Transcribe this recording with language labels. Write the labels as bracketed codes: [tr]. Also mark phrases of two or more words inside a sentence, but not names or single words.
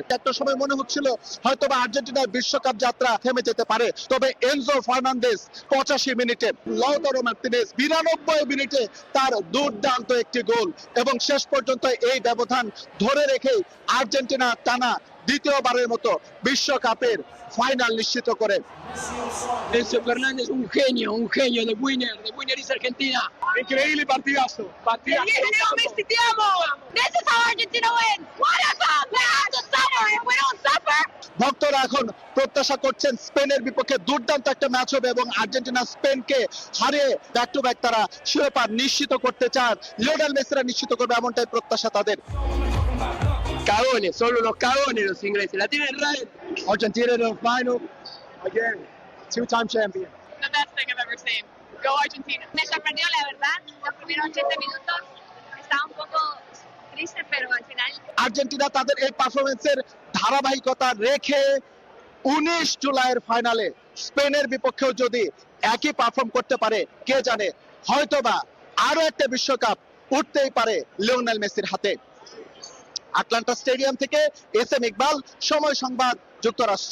[bn] একটা সময় মনে হচ্ছিল হয়তোবা আর্জেন্টিনার বিশ্বকাপ যাত্রা থেমে যেতে পারে, তবে এনজো ফার্নান্দেজ 85 মিনিটে, লাউতারো মার্টিনেজ 92 মিনিটে তার দুর্দান্ত একটি গোল এবং শেষ পর্যন্ত এই ব্যবধান ধরে রেখেই আর্জেন্টিনা টানা দ্বিতীয়বারের মতো বিশ্বকাপের ফাইনাল নিশ্চিত করে। [es] Enzo Fernández, un genio de [en] Winner is Argentina. [es] Increíble partidazo. Messi, te amo. [en] This is how Argentina wins. What a cup! We have to suffer. If we don't suffer, [bn] ভক্তরা এখন প্রত্যাশা করছেন স্পেনের বিপক্ষে দুর্দান্ত একটা ম্যাচ হবে এবং আর্জেন্টিনা স্পেনকে হারিয়ে [en] back to back [bn] তারা শিরোপা নিশ্চিত করতে চান। লিওনেল মেসিরা নিশ্চিত করবে এমনটাই প্রত্যাশা তাদের। [es] Cagones, solo los cagones los ingleses. La tienen red. [en] Argentina in the final again, 2-time champion. the best thing I've ever seen. Go Argentina. [es] Me sorprendió, la verdad. Los primeros 80 minutos estaba un poco triste, pero al final [bn] আর্জেন্টিনা তাদের এই পারফরমেন্সের ধারাবাহিকতা রেখে 19 জুলাইয়ের ফাইনালে স্পেনের বিপক্ষেও যদি একই পারফর্ম করতে পারে, কে জানে হয়তোবা আরো একটা বিশ্বকাপ উঠতেই পারে লিওনেল মেসির হাতে। আটলান্টা স্টেডিয়াম থেকে এস.এম. ইকবাল, সময় সংবাদ, যুক্তরাষ্ট্র।